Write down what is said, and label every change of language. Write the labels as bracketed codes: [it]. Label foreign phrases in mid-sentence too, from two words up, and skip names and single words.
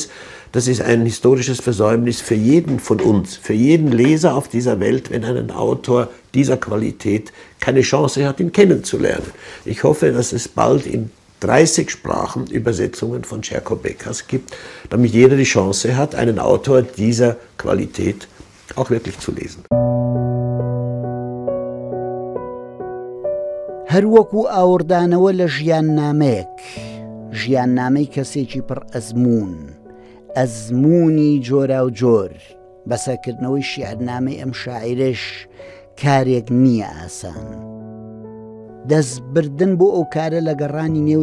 [de] Das ist ein historisches Versäumnis für jeden von uns, für jeden Leser auf dieser Welt, wenn ein Autor dieser Qualität keine Chance hat, ihn kennenzulernen. Ich hoffe, dass es bald in 30 Sprachen Übersetzungen von Sherko Bekas gibt, damit jeder die Chance hat, einen Autor dieser Qualität auch wirklich zu lesen. [ckb] هەروەکو ئاوردانەوە لە ژیاننامەیەک ژیاننامەی کەسێکی پڕ ئەزمون ئەزمونی جۆرا و جۆر بەسەرکردنەوەی شیعرنامەی ئەم شاعیرش کارێک نییە ئاسان دەستبردن بۆ ئەو کارە لە گەڕانی نێو